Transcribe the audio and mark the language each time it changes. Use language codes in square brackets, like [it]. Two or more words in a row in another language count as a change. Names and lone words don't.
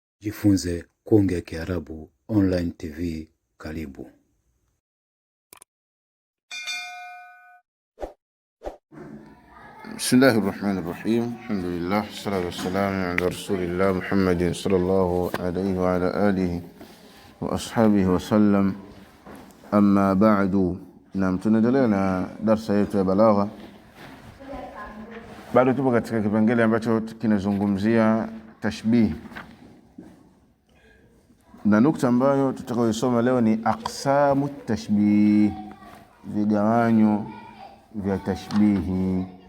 [sw] Jifunze kuongea Kiarabu [en] online TV. [sw] Karibu. [ar] بسم الله الرحمن الرحيم. الحمد لله الصلاة والسلام على رسول الله محمد صلى الله عليه وعلى آله وأصحابه وسلم. أما بعد. [sw] Na tunaendelea na darasa yetu ya balagha. Bado tupo katika kipengele ambacho kinazungumzia tashbih. Na nukta ambayo tutakayosoma leo ni [ar] أقسام التشبيه, [sw] vigawanyo vya tashbihi.